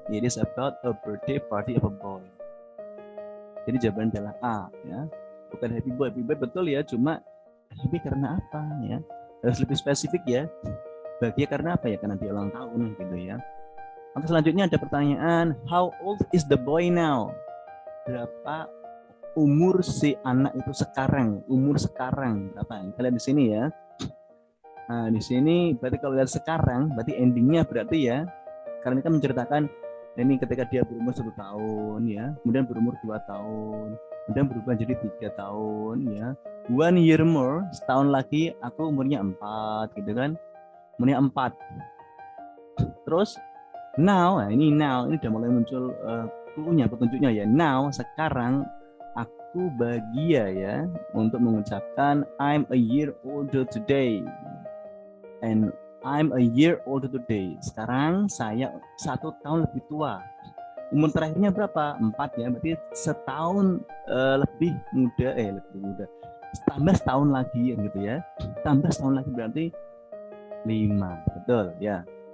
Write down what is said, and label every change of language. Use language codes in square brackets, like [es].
[en] It is about a birthday party of a boy. [id] Jadi jawaban adalah A ya. Bukan happy boy betul ya, cuma happy karena apa ya? Harus lebih spesifik ya. Bahagia karena apa ya? Karena dia ulang tahun gitu ya. [en] Oke, selanjutnya ada pertanyaan, how old is the boy now? [id] Berapa umur si anak itu sekarang? Umur sekarang berapa? Kita lihat di sini ya. Nah, di sini berarti kalau lihat sekarang, berarti endingnya berarti ya, karena kita menceritakan ini ketika dia berumur 1 tahun ya, kemudian berumur 2 tahun, kemudian berubah jadi 3 tahun ya. 1 year more, setahun lagi aku umurnya 4 gitu kan. Umurnya 4. Terus now, nah ini udah mulai muncul clue-nya, petunjuknya ya. Now, sekarang aku bahagia ya untuk mengucapkan I'm a year older today. [en] And I'm a year older today. [id] Sekarang saya 1 tahun lebih tua. Umur terakhirnya berapa? 4 ya. Berarti setahun lebih muda. Lebih muda. Tambah setahun lagi gitu ya. Tambah setahun lagi berarti 5. Betul ya.